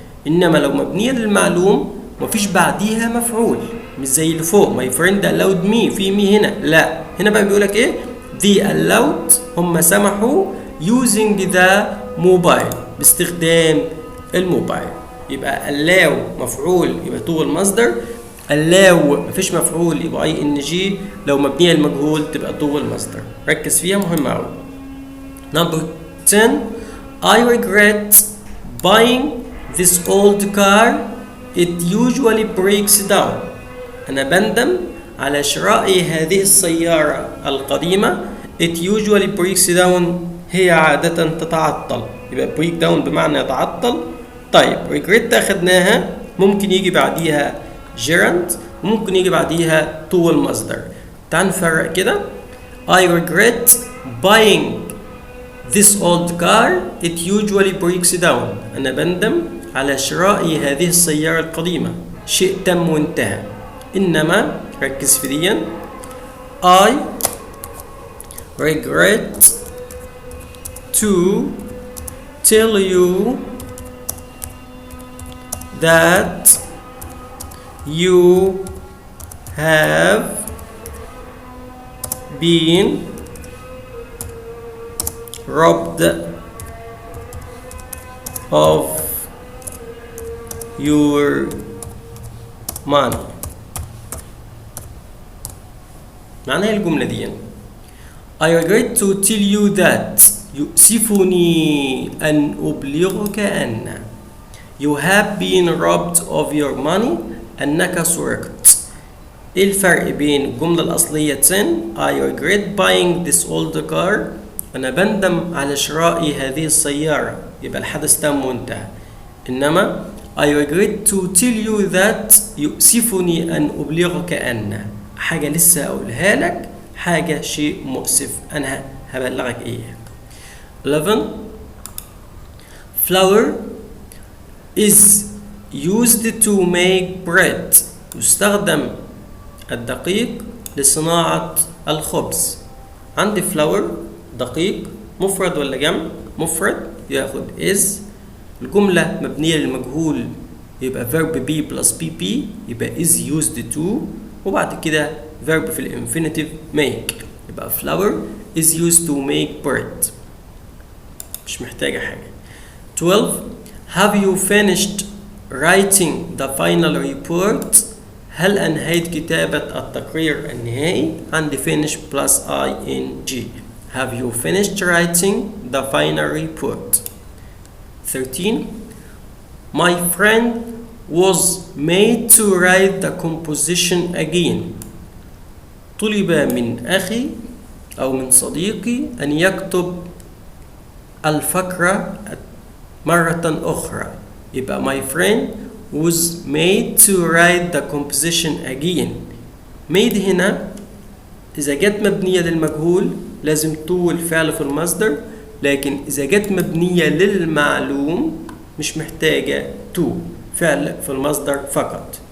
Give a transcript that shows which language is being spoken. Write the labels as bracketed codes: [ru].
[ar] إنما لو مبنية للمعلوم مفيش بعديها مفعول، مش زي اللي فوق [en] my friend allowed me، [ar] في مي هنا، لا هنا بقى بيقولك إيه؟ [en] they allowed [ar] هم سمحوا [en] using the mobile [ar] باستخدام الموبايل. يبقى allow مفعول يبقى to المصدر، allow مفيش مفعول يبقى ing، لو مبنية المجهول تبقى to المصدر. ركز فيها مهمة أوي. [en] number 10 I regret buying this old car it usually breaks down. [ar] أنا بندم على شراء هذه السيارة القديمة [en] it usually breaks down [ar] هي عادة تتعطل. يبقى break down بمعنى يتعطل. طيب regret أخدناها ممكن يجي بعديها gerund وممكن يجي بعديها to المصدر. تعال نفرق كده. [en] I regret buying this old car it usually breaks down. [ar] أنا بندم على شراء هذه السيارة القديمة، شيء تم وانتهى. إنما ركز في دي [en] I regret to tell you that you have been robbed of your money. [ar] معناها الجملة دي [en] I regret to tell you that [ar] يؤسفني أن أبلغك أن [en] you have been robbed of your money [ar] أنك سرقت. إيه الفرق بين الجملة الأصلية [en] I regret buying this old car [ar] أنا بندم على شراء هذه السيارة يبقى الحدث تم وانتهى. إنما [en] I regret to tell you that [ar] يؤسفني أن أبلغك أن حاجة لسه أقولها لك حاجة شيء مؤسف أنا هبلغك إيه. [en] 11 flour is used to make bread [ar] يستخدم الدقيق لصناعة الخبز. عندي flour دقيق مفرد ولا جمع؟ مفرد ياخد is. الجملة مبنية للمجهول يبقى verb be plus pp يبقى is used to وبعد كده verb في الانفينيتيف make يبقى [en] flour is used to make bread. [ar] مش محتاجة حاجة. [en] 12 have you finished writing the final report [ar] هل أنهيت كتابة التقرير النهائي؟ [en] عندي finish plus ing. Have you finished writing the final report? 13 my friend was made to write the composition again [ar] طلب من أخي أو من صديقي أن يكتب الفقرة مرة أخرى [en] يبقى my friend was made to write the composition again. [ar] made هنا إذا جت مبنية للمجهول لازم تو الفعل في المصدر لكن إذا جت مبنية للمعلوم مش محتاجة تو فعل في المصدر فقط.